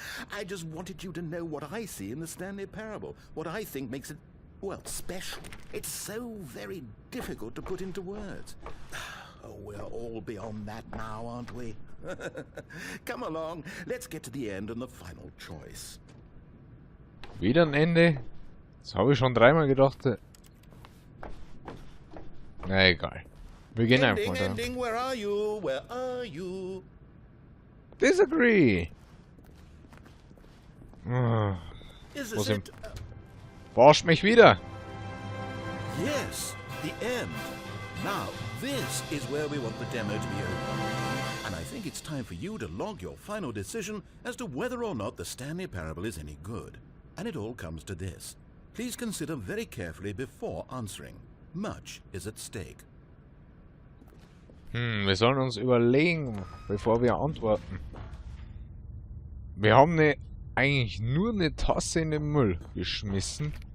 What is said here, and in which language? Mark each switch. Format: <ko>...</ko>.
<en>I just wanted you to know what I see in the Stanley Parable. What I think makes it, well, special. It's so very difficult to put into words. Oh, we're all beyond that now, aren't we? Come along. Let's get to the end and the final choice.</en> <de>Wieder ein Ende? Das habe ich schon dreimal gedacht. Na egal. Wir gehen einfach mal da.</de> <en>Ending, where are you? Where are you? Disagree! Ah, Is</en> <de>Muss</de> <en>this</en> <de>im-</de> <en>it?</en> <de>Verarscht mich wieder!</de> <en>Yes, the end. Now, this is where we want the demo to be over. And I think it's time for you to log your final decision as to whether or not the Stanley Parable is any good. And it all comes to this. Please consider very carefully before answering. Much is at stake.</en> <de>Wir sollen uns überlegen, bevor wir antworten. Wir haben eigentlich nur eine Tasse in den Müll geschmissen.</de>